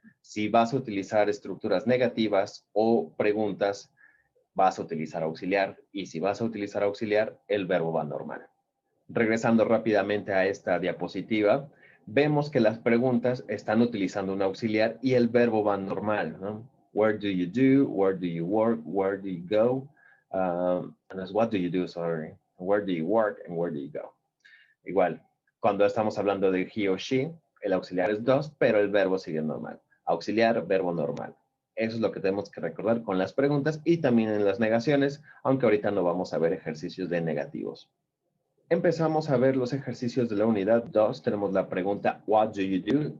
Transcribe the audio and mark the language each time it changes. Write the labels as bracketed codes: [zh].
[es] Si vas a utilizar estructuras negativas o preguntas, vas a utilizar auxiliar. Y si vas a utilizar auxiliar, el verbo va normal. Regresando rápidamente a esta diapositiva, vemos que las preguntas están utilizando un auxiliar y el verbo va normal, ¿no? [en] Where do you do? Where do you work? Where do you go? And that's what do you do, sorry. Where do you work and where do you go? [es] Igual, cuando estamos hablando de he o she, el auxiliar es does, pero el verbo sigue normal. Auxiliar, verbo normal. Eso es lo que tenemos que recordar con las preguntas y también en las negaciones, aunque ahorita no vamos a ver ejercicios de negativos. Empezamos a ver los ejercicios de la unidad 2. Tenemos la pregunta, [en] what do you do?